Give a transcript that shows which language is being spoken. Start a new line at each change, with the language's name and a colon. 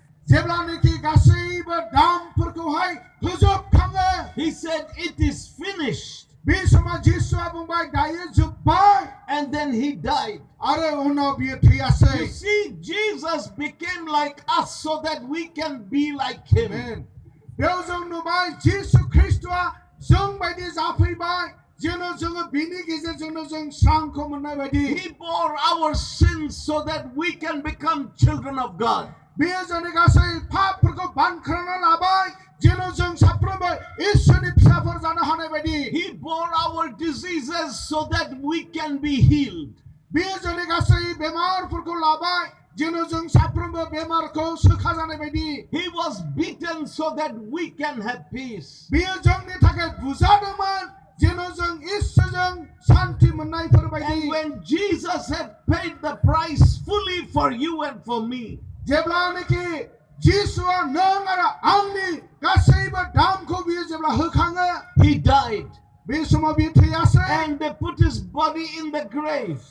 Bodo: जेब्लानोखि गासैबो दामफोरखौहाय होजोबखाङो
English: he said, "It is finished."
Bodo: बे समाव जिसुआ बुंबाय दायो जोबबाय
English: And then he died.
Bodo: आरो उनाव बियो थैयासै
English: You see, Jesus became like us so that we can be like him.
Bodo: आमेन बेयाव जों नुबाय जिसु ख्रिस्टआ जों बायदि जाफैबाय जेन' जोङो बिनि गेजेरजोंनो जों स्रांखौ मोननाय बायदि
English: He bore our sins so that we can become children of God.
Bodo: बेयो जोंनि गासै पापफोरखौ बानख्रांना लाबाय जेन' जों साफ्रोमबो इसोरनि फिसाफोर जानो हानाय बायदि
English: He bore our diseases so that we can be healed.
Bodo: बेयो जोंनि गासै बेमारफोरखौ लाबाय जेन' जों साफ्रोमबो बेमारखौ सोखाजानाय बायदि
English: He was beaten so that we can have peace.
Bodo: बेयो जोंनि थाखाय बुजादोंमोन जेन' जों इसोरजों शान्ति मोननायफोर बायदि
English: And when Jesus had paid the price fully for you and for me,
Bodo: जेब्लानोखि जिसुआ नों आरो आंनि गासैबो दामखौ बियो जेब्ला होखाङो
English: he died.
Bodo: बे समाव बियो थैयासै
English: And they put his body in the grave.